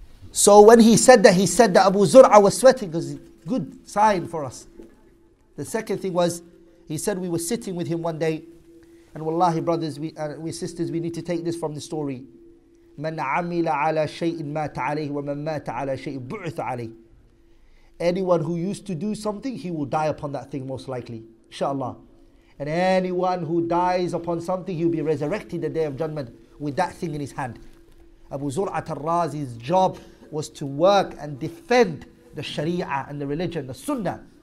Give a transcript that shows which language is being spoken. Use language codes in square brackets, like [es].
[en] So when he said that Abu Zur'a was sweating, because it's a good sign for us. The second thing was, he said we were sitting with him one day, and wallahi brothers, we sisters, we need to take this from the story. [ar] من عمل على شيء مات عليه ومن مات على شيء بعث عليه. [en] Anyone who used to do something, he will die upon that thing most likely, inshallah. And anyone who dies upon something, he will be resurrected the day of judgment with that thing in his hand. Abu Zur'at al-Razi's job was to work and defend the Sharia and the religion, the Sunnah.